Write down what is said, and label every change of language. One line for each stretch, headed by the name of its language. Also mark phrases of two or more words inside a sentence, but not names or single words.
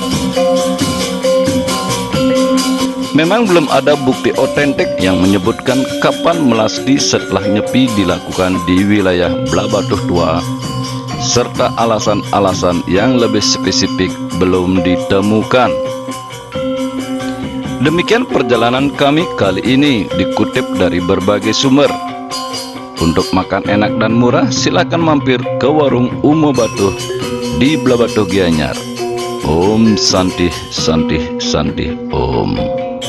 Indonesian: Memang belum ada bukti otentik yang menyebutkan kapan melasti setelah Nyepi dilakukan di wilayah Blabatuh Tua, serta alasan-alasan yang lebih spesifik belum ditemukan. Demikian perjalanan kami kali ini dikutip dari berbagai sumber. Untuk makan enak dan murah, silakan mampir ke warung Umo Batuh di Blabatuh Gianyar.
Sanskrit: Om Santih Santih Santih Om.